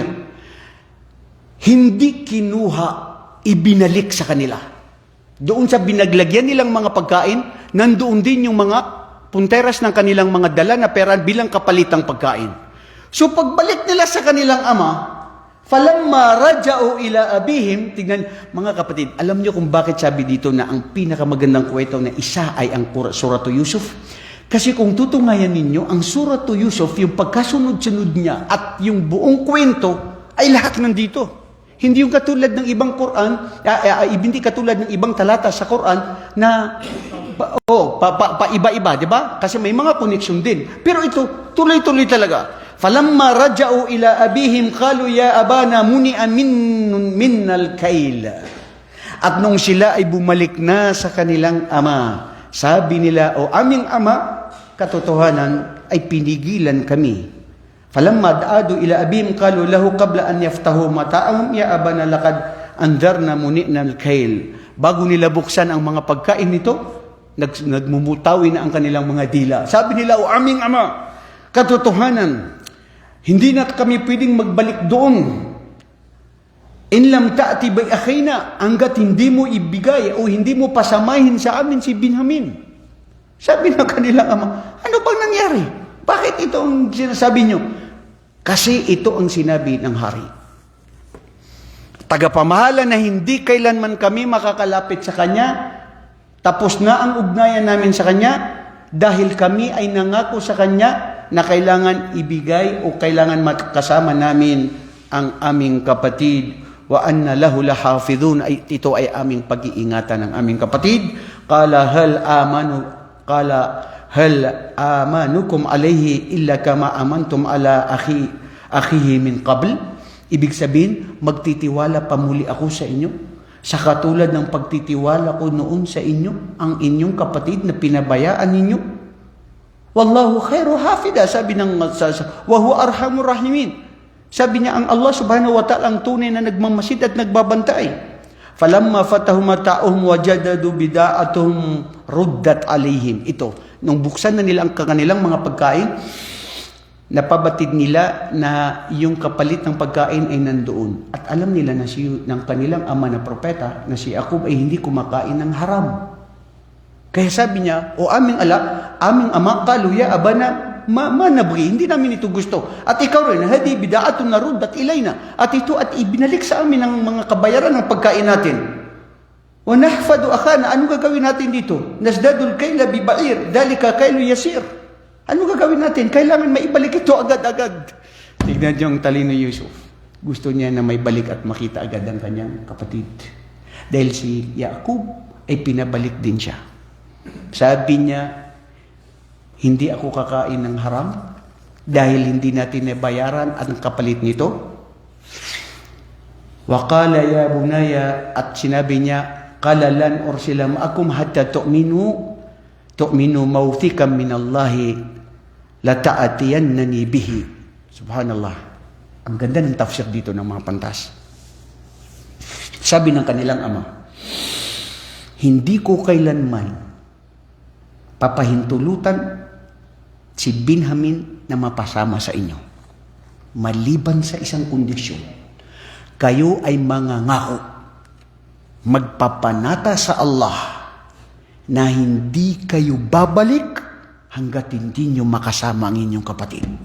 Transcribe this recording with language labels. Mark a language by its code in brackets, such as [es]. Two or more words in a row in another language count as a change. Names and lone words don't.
[tl] Hindi kinuha, ibinalik sa kanila. Doon sa binaglagyan nilang mga pagkain, nandoon din yung mga punteras ng kanilang mga dala na pera bilang kapalitang pagkain. So pagbalik nila sa kanilang ama, [ar] فلما رجعوا إلى أبيهم, [tl] tignan mga kapatid, alam niyo kung bakit sabi dito na ang pinakamagandang kwento na isa ay ang Suratu Yusuf? Kasi kung tutungayan ninyo, ang Suratu Yusuf, yung pagkasunod-sunod niya at yung buong kwento ay lahat nandito. Hindi yung katulad ng ibang Quran, hindi katulad ng ibang talata sa Quran na iba-iba, di ba? Kasi may mga connection din. Pero ito, tuloy-tuloy talaga. [ar] فلما رجعوا إلى أبيهم قالوا يا أبانا منع منا الكيل. [tl] At nung sila ay bumalik na sa kanilang ama, sabi nila, o aming ama, katotohanan ay pinigilan kami. [ar] فلما دعدو إلى أبيهم قالوا له قبل أن يفتحوا متاعهم يا أبانا لقد أنذرنا منعنا الكيل. [tl] Bago nila buksan ang mga pagkain nito, nagmumutawi na ang kanilang mga dila. Sabi nila, o aming ama, katotohanan, hindi na kami pwedeng magbalik doon. [ar] إن لم تأت بأخينا, [tl] hanggat hindi mo ibigay o hindi mo pasamahin sa amin si Binyamin. Sabi ng kanilang ama, ano bang nangyari? Bakit ito ang sinasabi nyo? Kasi ito ang sinabi ng hari. Tagapamahala na hindi kailanman kami makakalapit sa Kanya, tapos na ang ugnayan namin sa Kanya, dahil kami ay nangako sa Kanya na kailangan ibigay o kailangan makasama namin ang aming kapatid. [ar] وإنا له لحافظون, [tl] ito ay aming pag-iingatan ng aming kapatid. [ar] قال هل آمنكم عليه إلا كما أمنتكم على أخيه من قبل. [tl] Ibig sabihin, magtitiwala pa muli ako sa inyo sa katulad ng pagtitiwala ko noon sa inyo, ang inyong kapatid na pinabayaan ninyo. [ar] والله خير حافظا, [tl] sabi ng [ar] وهو أرحم الراحمين. [tl] Sabi niya, ang Allah [ar] سبحانه وتعالى [tl] ang tunay na nagmamasid at nagbabantay. [ar] فلما فتحوا متاعهم وجدوا بضاعتهم ردت إليهم. [tl] Ito, nung buksan na nila ang kanilang mga pagkain, napabatid nila na yung kapalit ng pagkain ay nandoon. At alam nila na ng kanilang ama na propeta na si Yaqub ay hindi kumakain ng haram. Kaya sabi niya, o aming ama, kaluya, abana, manabri, hindi namin ito gusto. At ikaw rin, [ar] هذه بضاعتنا ردت إلينا. [tl] At ito at ibinalik sa amin ang mga kabayaran ng pagkain natin. [ar] ونحفظ أخانا, [tl] ano gagawin natin dito? [ar] نزداد كيل بعير ذلك كيل يسير. [tl] Ano gagawin natin? Kailangan maibalik ito agad-agad. Tignan niyo ang talino Yusuf. Gusto niya na may balik at makita agad ang kanyang kapatid. Dahil si Yaqub ay pinabalik din siya. Sabi niya, hindi ako kakain ng haram dahil hindi natin nabayaran ang kapalit nito. [ar] وقال يا بني, [tl] at sinabi niya, [ar] قال لن أرسله معكم حتى تؤتون موثقا من الله لتأتنني به. سبحان الله. [tl] Ang ganda ng tafsir dito ng mga pantas. Sabi ng kanilang ama, hindi ko kailanman papahintulutan si Binyamin na mapasama sa inyo. Maliban sa isang kondisyon, kayo ay mangangako, magpapanata sa Allah na hindi kayo babalik hanggat hindi nyo makasama ang inyong kapatid.